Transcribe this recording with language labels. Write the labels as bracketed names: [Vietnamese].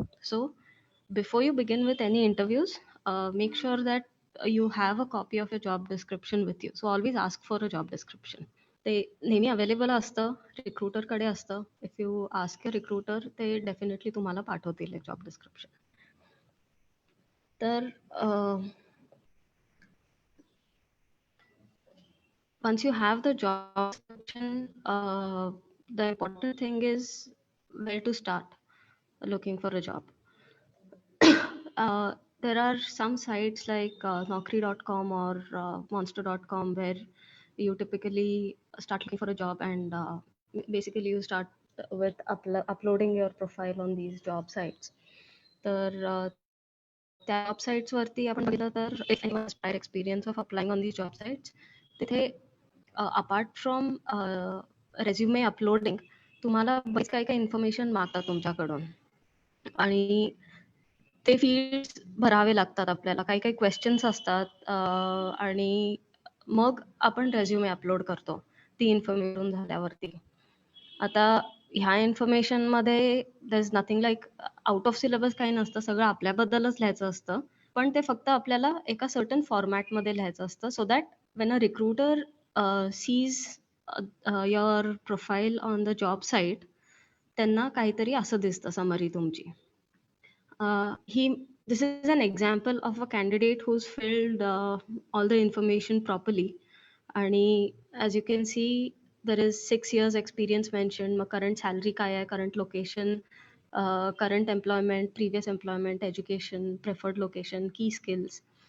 [English] So before you begin with any interviews, make sure that you have a copy of your job description with you. So always ask for a job description. [Marathi] ते नेहमी available असतं, रिक्रुटरकडे असतं. [English] if you ask a recruiter, ते definitely [Marathi] तुम्हाला पाठवतील एक [English] Job description. तर once you have the job description, the important thing is where to start looking for a job. There are some sites like Naukri.com or Monster.com where you typically start looking for a job, and basically you start with uploading your profile on these job sites. [Marathi] तर त्या job sites वरती आपण बघितलं तर [English] if any has prior experience of applying on these job sites, [Marathi] तिथे [English] apart from resume uploading [Marathi] तुम्हाला बरीच काही काही इन्फॉर्मेशन मागतात तुमच्याकडून, आणि ते फील्ड्स भरावे लागतात आपल्याला. काही काही क्वेश्चन्स असतात, आणि मग आपण रेझ्युमे अपलोड करतो ती इन्फॉर्मेशन झाल्यावरती. आता ह्या इन्फॉर्मेशनमध्ये [English] there is nothing like out of syllabus [Marathi] काही नसतं, सगळं आपल्याबद्दलच लिहायचं असतं. पण ते फक्त आपल्याला एका सर्टन फॉर्मॅटमध्ये लिहायचं असतं, [English] so that when a recruiter sees your profile on the job site, [Marathi] त्यांना काहीतरी असं दिसतं समरी तुमची. [English] This is an example of a candidate who's filled all the information properly. And as you can see, there is 6 years experience mentioned, current salary [Marathi] काय आहे, [English] current location, current employment, previous employment, education, preferred location, key skills.